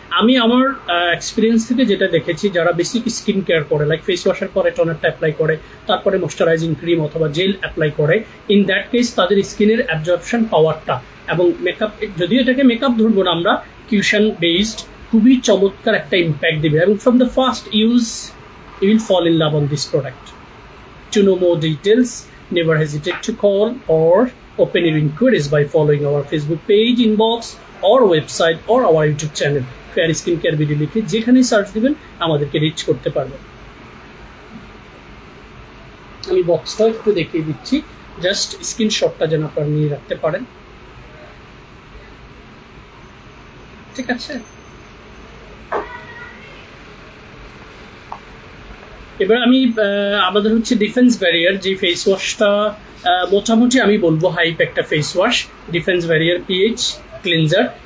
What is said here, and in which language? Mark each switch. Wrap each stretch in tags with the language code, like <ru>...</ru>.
<bn>আমি আমার এক্সপিরিয়েন্স থেকে যেটা দেখেছি, যারা বেসিক স্কিন কেয়ার করে, লাইক ফেস ওয়াশের পরে টোনারটা অ্যাপ্লাই করে, তারপরে ময়শ্চারাইজিং ক্রিম অথবা জেল অ্যাপ্লাই করে,</bn> <en>in that case</en> <bn>তাদের স্কিনের অ্যাবজর্পশন পাওয়ারটা এবং মেকআপ, যদিও এটাকে মেকআপ ধরবো না আমরা, কিউশন বেসড, খুবই চমৎকার একটা ইম্প্যাক্ট দেবে এবং</bn> <en>From the first use you will fall in love on this product. To know more details, never hesitate to call or open your inquiries by following our Facebook page, inbox or website or our YouTube channel</en> <bn>fair skin care video লিখে যেখানেই search দিবেন আমাদেরকে rich করতে পারবেন। আমি বক্সটা একটু দেখিয়ে দিচ্ছি, জাস্ট স্ক্রিনশটটা যেন আপনারা নিয়ে রাখতে পারেন। ঠিক আছে, এবার আমি আমাদের হচ্ছে ডিফেন্স ব্যারিয়ার যে ফেস ওয়াশটা মোটামুটি আমি বলবো হাইপ একটা face wash, defence barrier pH cleanser.</bn>